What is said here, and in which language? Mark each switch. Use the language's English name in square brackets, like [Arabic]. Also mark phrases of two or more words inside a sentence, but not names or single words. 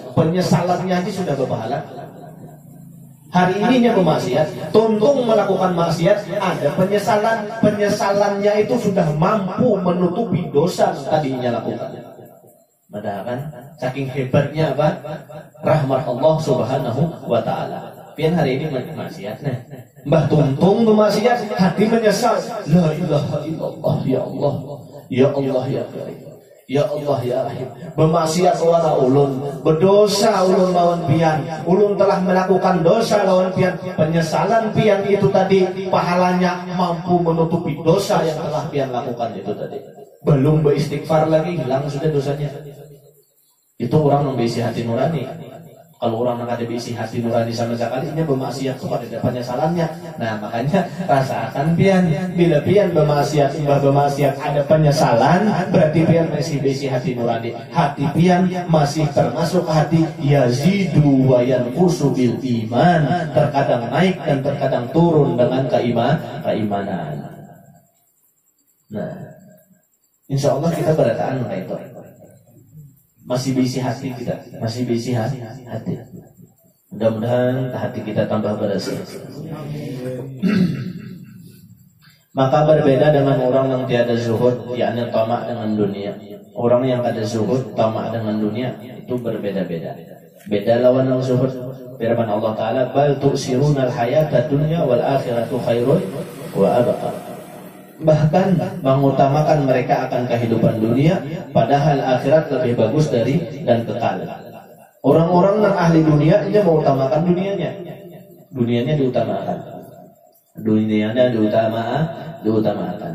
[Indonesian] Penyesalannya itu sudah berpahala. Hari ininya bermaksiat, tuntung melakukan maksiat, ada penyesalan. Penyesalannya itu sudah mampu menutupi dosa tadinya lakukan. Padahal kan saking hebatnya apa? Rahmat Allah [Arabic] سبحانه وتعالى. [Banjar] Pian hari ini maksiat nah. Mbah tuntung bermaksiat, hati menyesal. [Arabic] لا إله إلا الله، يا الله. يا الله يا كريم. يا الله يا رحيم. [Banjar] Bermaksiat wala ulun, berdosa ulun lawan pian. Ulun telah melakukan dosa lawan pian. Penyesalan pian itu tadi pahalanya mampu menutupi dosa yang telah pian lakukan itu tadi. [Indonesian] Belum beristighfar lagi, hilang sudah dosanya. Itu orang yang berisi hati nurani. Kalau orang nak ada isi hati nurani sama sekali, ini bermaksiat tuh pada depannya salahnya. [Banjar] Nah makanya rasakan pian, bila pian bermaksiat ada penyesalan, berarti pian masih bisi hati nurani. [Indonesian] Hati pian masih termasuk hati [Arabic] يزيد وينقص بالإيمان, [Indonesian] terkadang naik dan terkadang turun dengan keimanan. Nah, [Arabic] إن شاء الله [Indonesian] kita berataan itu. Masih berisi hati kita, masih berisi hati. Mudah-mudahan hati kita tambah bersih. Maka berbeda dengan orang yang tiada zuhud, yakni tamak dengan dunia. Orang yang ada zuhud, tamak dengan dunia, itu berbeda-beda. Beda lawan yang zuhud. Firman [Arabic] الله تعالى, بل تؤثرون الحياة الدنيا والآخرة خير وأبقى. [Indonesian] Bahkan mengutamakan mereka akan kehidupan dunia, padahal akhirat lebih bagus dari dan kekal. Orang-orang yang ahli dunia ini mengutamakan dunianya diutamakan, diutamakan.